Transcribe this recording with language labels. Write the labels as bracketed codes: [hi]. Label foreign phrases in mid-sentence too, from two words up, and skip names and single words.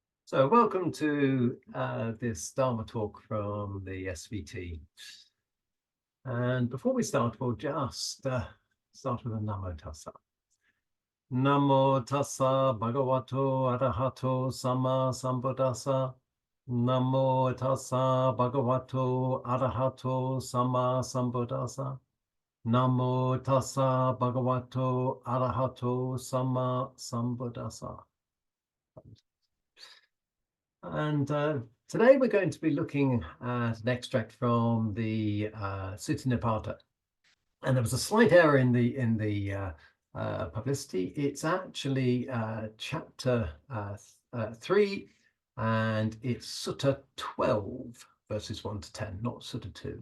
[en] So welcome to this Dharma talk from the SVT. And before we start, we'll just start with a [pi] Namo Tassa. Namo Tassa Bhagavato Arahato Sama Sambuddhassa. Namo Tassa Bhagavato Arahato Sama Sambuddhassa. Namo Tassa Bhagavato Arahato Sama Sambuddhassa. [en] And today we're going to be looking at an extract from the Sutta Nipata. And there was a slight error in the publicity. It's actually chapter 3, and it's Sutta 12, verses 1 to 10, not Sutta 2.